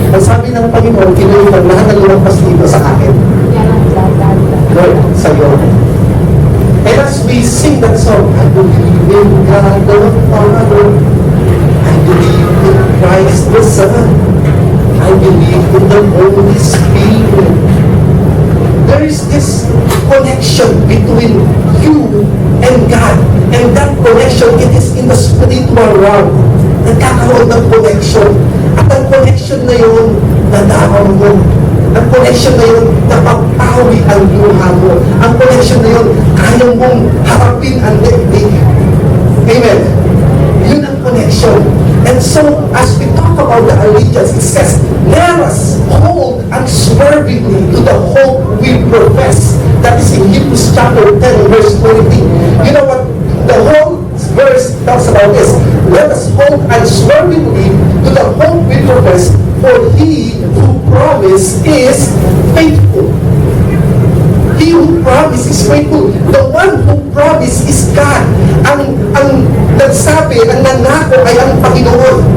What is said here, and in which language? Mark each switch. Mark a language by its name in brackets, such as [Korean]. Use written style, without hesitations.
[Filipino] Ang sabi ng Panginoon, ginuhitan lahat ng lumagpas dito sa akin. Lord, sa'yo. [English] And as we sing that song, I believe in God the Father, I believe in Christ the Son, I believe in the Holy Spirit. There is this connection between you and God. And that connection, it is in the spiritual realm. [Filipino] Nagkakaroon ng connection. At ang connection na yun, nadamaw mo. Ang connection na yun, napapawi ang luha mo. Ang connection na yun, kaya mong harapin ang daigdig. Amen. Yun ang connection. [English] And so, as we talk about the allegiance, it says, let us hold unswervingly to the hope we profess. That is in Hebrews chapter 10, verse 20. You know what? The whole verse talks about this. Let us hold unswervingly to the hope we profess, for He who promised is faithful. He who promised is faithful. The one who promised is God. [Filipino] Ang nagsabi, ang nanako ay ang Panginoon.